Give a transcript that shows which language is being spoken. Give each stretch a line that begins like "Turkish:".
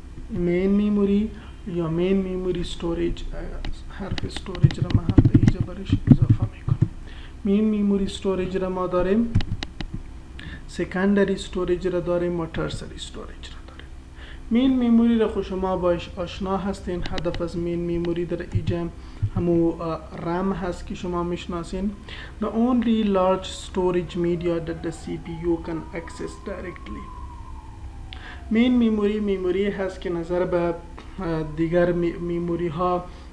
Persian: مین میموری یا مین میموری استوریج، حرف استوریج را ما هم به اینجا برش اضافه میکنم. مین میموری استوریج را ما داریم، سکندری استوریج را داریم و ترشری استوریج را داریم. مین میموری را خود شما باش آشنا هستین. هدف از مین میموری در اینجا همو رم هست که شما میشناسین.
English: The only large storage media that the CPU can access directly.
Persian: مین میموری هست که نظر به دیگر میموری ها